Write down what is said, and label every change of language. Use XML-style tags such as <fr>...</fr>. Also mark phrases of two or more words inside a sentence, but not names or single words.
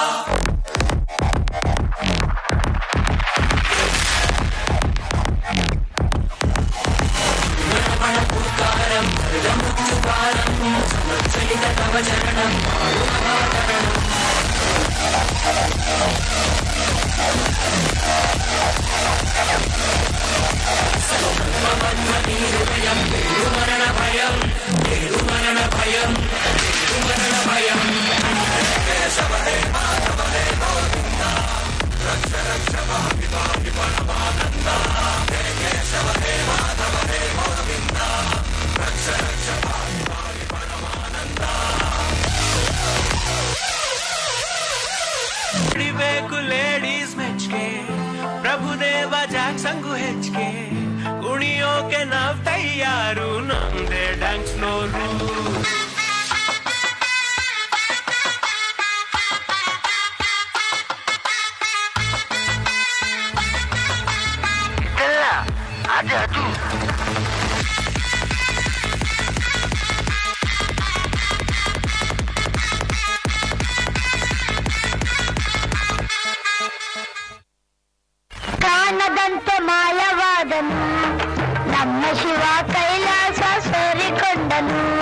<sa>तव चरणं मरण भयं मरण भयं मरण भयं। केशव हे माधव हे गोविन्द रक्ष रक्ष पाहि पाहि परमानन्दा। हे केशव हे माधव हे गोविन्द रक्ष रक्ष पाहि पाहि परमानन्दा।</sa> <kn>ಬೇಕು ಲೇಡೀಸ್ ಮೆಚ್ಗೆ ಪ್ರಭುದೇವ ಜಾಕ್ಸಂಗು ಹೆಚ್ಚಿಗೆ ಕುಣಿಯೋಕೆ ನಾವ್ ತಯಾರು ನಮ್ದೇ</kn> <en>dance floor.</en> <kn>ಅದು ಕಾಣದಂತೆ ಮಾಯವಾದನು ನಮ್ಮ ಶಿವ ಕೈಲಾಸ ಸೇರಿಕೊಂಡನು.</kn>